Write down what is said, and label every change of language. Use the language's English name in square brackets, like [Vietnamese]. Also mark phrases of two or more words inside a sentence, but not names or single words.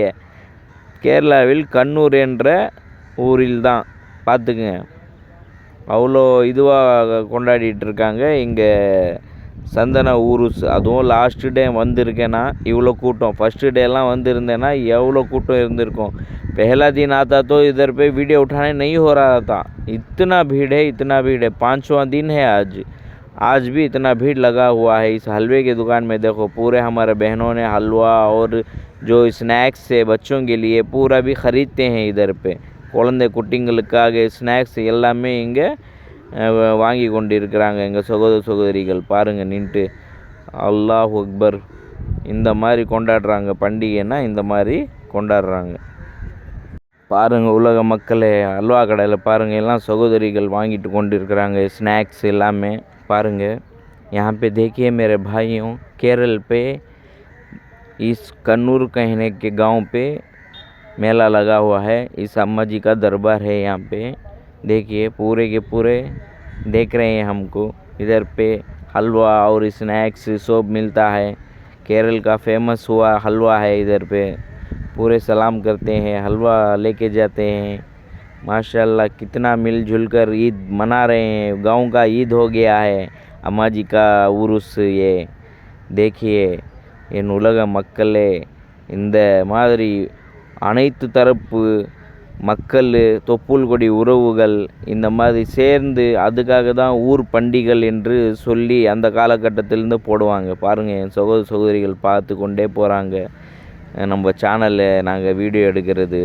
[Tamil] கேரளாவில் கண்ணூர் என்ற ஊரில் தான் பார்த்துக்குங்க. அவ்வளோ இதுவாக கொண்டாடிட்டு இருக்காங்க இங்கே சந்தன ஊருஸ். அதுவும் [English] last day [Tamil] வந்திருக்கேன்னா இவ்வளோ கூட்டம். ஃபஸ்ட்டு டேலாம் வந்திருந்தேன்னா எவ்வளோ கூட்டம் இருந்திருக்கும்। [Hindi] पहला दिन आता तो इधर पे वीडियो उठाने नहीं हो रहा था। इतना भीड़ है, इतना भीड़ है। 5वां दिन है आज भी इतना भीड़ लगा हुआ है। इस हलवे की दुकान में देखो, पूरे हमारे बहनों ने हलवा और जो स्नैक्स है बच्चों के लिए पूरा भी ख़रीदते हैं इधर पे। [Tamil] குழந்தை குட்டிங்களுக்காக ஸ்நாக்ஸ் எல்லாமே இங்கே வாங்கி கொண்டு இருக்கிறாங்க எங்கள் சகோதரிகள் பாருங்கள் நின்ட்டு। [Arabic] الله أكبر, [Tamil] இந்த மாதிரி கொண்டாடுறாங்க பண்டிகைன்னா, இந்த மாதிரி கொண்டாடுறாங்க பாருங்கள் உலக மக்களே। அல்வா கடையில் பாருங்கள் எல்லாம் சகோதரிகள் வாங்கிட்டு கொண்டு இருக்கிறாங்க ஸ்நாக்ஸ் எல்லாமே பாருங்கள்। [Hindi] यहाँ पे देखिए मेरे भाइयों, केरल पे इस कन्नूर कहने के गांव पे मेला लगा हुआ है। इस अम्मा जी का दरबार है यहाँ पे। देखिए पूरे के पूरे देख रहे हैं हमको। इधर पे हलवा और स्नैक्स सब मिलता है। केरल का फेमस हुआ हलवा है इधर पे। पूरे सलाम करते हैं, हलवा लेके जाते हैं। माशाल्लाह कितना मिलजुल कर ईद मना रहे हैं। गांव का ईद हो गया है अम्मा जी का उरुस। ये देखिए [Tamil] என் உலக மக்களே, இந்த மாதிரி அனைத்து தரப்பு மக்கள், தொப்புள் கொடி உறவுகள் இந்த மாதிரி சேர்ந்து அதுக்காக தான் ஊர் பண்டிகள் என்று சொல்லி அந்த காலகட்டத்திலேருந்து போடுவாங்க. பாருங்கள், என் சகோதரிகள் பார்த்து கொண்டே போகிறாங்க நம்ம சேனலில் நாங்கள் வீடியோ எடுக்கிறது.